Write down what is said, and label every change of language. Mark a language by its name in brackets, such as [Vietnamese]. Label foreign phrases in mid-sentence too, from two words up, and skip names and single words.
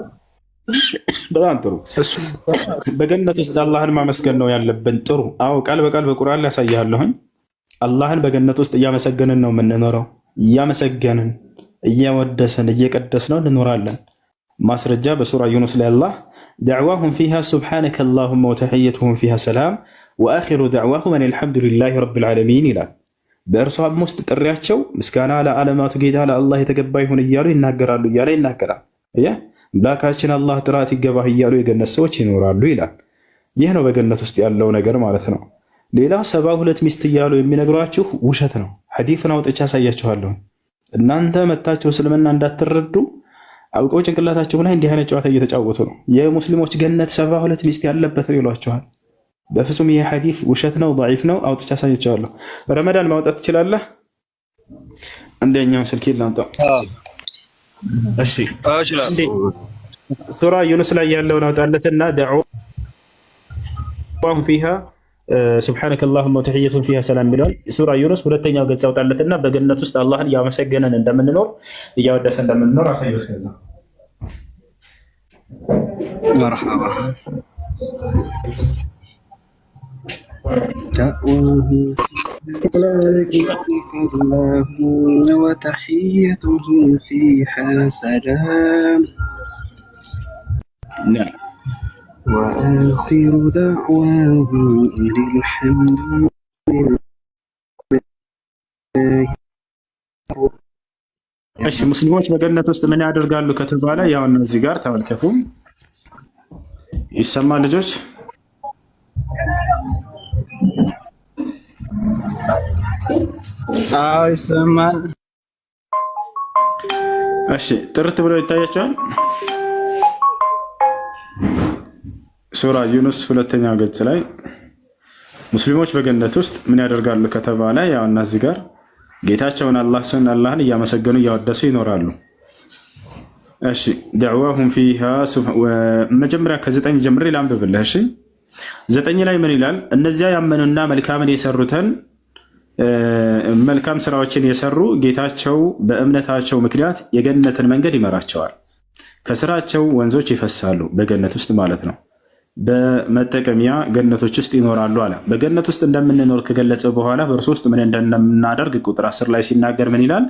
[Amharic] በጣም ጥሩ። እሱ በገነት ውስጥ አላህን ማመስገን ነው ያለብን። ጥሩ። አዎ ቃል በቃል በቁርአን ላይ ያሳያለሁኝ። አላህን በገነት ውስጥ እያመሰገንን ነው የምንኖረው። እያመሰገንን እያወደሰን እየቀደስነው እንኖራለን። ማስረጃ በሱራ ዩኑስ ላይ አላህ [Arabic] دعواهم فيها سبحانك اللهم وتحيتهم فيها سلام وآخر دعواهم أن الحمد لله رب العالمين [Amharic] ይላል። በእርሷ ውስጥ ጥሪያቸው ምስጋና ለዓለማቱ ጌታ ለአላህ የተገባ ይሁን እያሉ ይናገራሉ እያለ ይናገራል። አምላካችን አላህ ጥራት ይገባህ እያሉ የገነት ሰዎች ይኖራሉ ይላል። ይህ ነው በገነት ውስጥ ያለው ነገር ማለት ነው። ሌላው 72 ሚስት እያሉ የሚነግሯችሁ ውሸት ነው። ሐዲስን አውጥቼ አሳያችኋለሁ። እናንተ መታችሁ እስልምና እንዳትረዱ አውቀው ጭንቅላታቸው ላይ እንዲህ አይነት ጨዋታ እየተጫወቱ ነው። የሙስሊሞች ገነት 72 ሚስት ያለበት ነው ይሏቸዋል። በፍጹም ይሄ ሐዲስ ውሸት ነው፣ ضعيف ነው። አውጥቼ አሳያችኋለሁ። ረመዳን ማውጣት ትችላለህ? አንደኛው ስልክ ላምጣ። እሺ ሱራ ዩኑስ ላይ ያለውን አውጣለትና [Arabic] دعواهم فيها سبحانك اللهم وتحيتهم فيها سلام [Amharic] ሚለውን ሱራ ዩኑስ ሁለተኛው ገጽ አውጣለትና በገነት ውስጥ አላህን ያመሰገነን እንደምንኖር እያወደሰ እንደምንኖር አሳየው። እስከዛ [Arabic] መርሐባ وتحيتهم فيها سلام نعم وآخر دعواهم أن الحمد لله. [Amharic] እሺ ሙስሊሞች በገነት ውስጥ ምን ያደርጋሉ ከተባለ ያው እነዚህ ጋር ተመልከቱ። ይሰማል ልጆች? አዎ ይሰማል። እሺ ጥርት ብሎ ይታያቸዋል። ሱራ ዩኑስ ሁለተኛው ገጽ ላይ ሙስሊሞች በገነት ውስጥ ምን ያደርጋሉ ከተባለ ያው እነዚህ ጋር ጌታቸውን አላህን እያመሰገኑ እያወደሱ ይኖራሉ። እሺ [Arabic] دعواهم فيها [Amharic] መጀመሪያ ከ9 ጀምሬ ላንብብልህ። እሺ 9 ላይ ምን ይላል? እነዚያ ያመኑና መልካምን የሰሩትን መልካም ስራዎችን የሰሩ ጌታቸው በእምነታቸው ምክንያት የገነትን መንገድ ይመራቸዋል። ከስራቸው ወንዞች ይፈሳሉ በገነት ውስጥ ማለት ነው። በመጠቀሚያ ገነቶች ውስጥ ይኖራሉ አለ። በገነት ውስጥ እንደምንኖር ከገለጸ በኋላ በእርሱ ውስጥ ምን እንደምናደርግ ቁጥር 10 ላይ ሲናገር ምን ይላል?